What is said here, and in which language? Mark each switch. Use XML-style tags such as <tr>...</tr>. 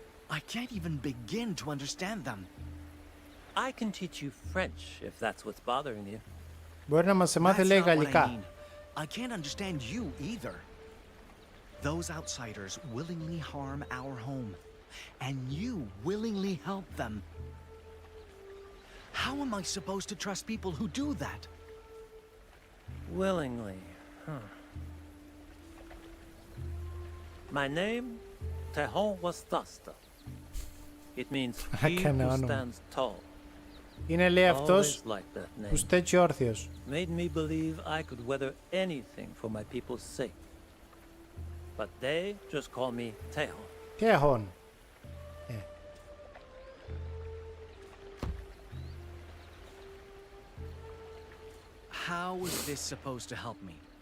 <en>I can't even begin to understand them. I can teach you French if that's what's bothering you.</en> <el>Μπορεί να μας μάθει, λέει, γαλλικά.</el> <en>I can't understand you either. Those outsiders willingly harm our home, and you willingly help them. How am I supposed to trust people who do that? Willingly, huh? My name, Tehon Wastasta. It means he who stands tall.</en> <el>Είναι, λέει, αυτός που στέκει όρθιος.</el> <en>Made me believe I could weather anything for my people's sake. But they just call me Tehon. Tehon. How is this supposed to help me?</en>